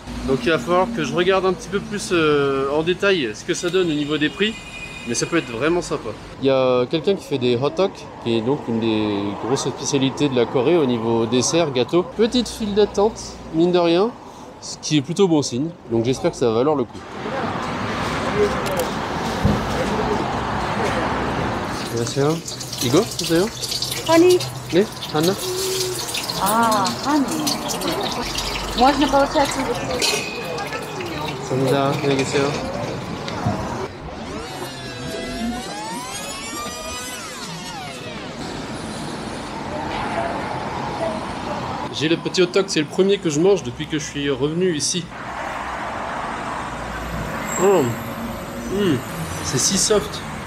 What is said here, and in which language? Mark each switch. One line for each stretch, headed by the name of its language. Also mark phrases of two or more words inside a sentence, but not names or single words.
French: Donc il va falloir que je regarde un petit peu plus en détail ce que ça donne au niveau des prix, mais ça peut être vraiment sympa. Il y a quelqu'un qui fait des hot-dogs, qui est donc une des grosses spécialités de la Corée au niveau dessert, gâteau. Petite file d'attente, mine de rien, ce qui est plutôt bon signe, donc j'espère que ça va valoir le coup.
Korean: 안녕하세요. 이거 주세요. 허니. 네, 하나. 아, 허니.
Russian: Можно получается.
Korean: 감사합니다. 안녕히 계세요.
French: J'ai le petit hot dog, c'est le premier que je mange depuis que je suis revenu ici. Oh. C'est si soft.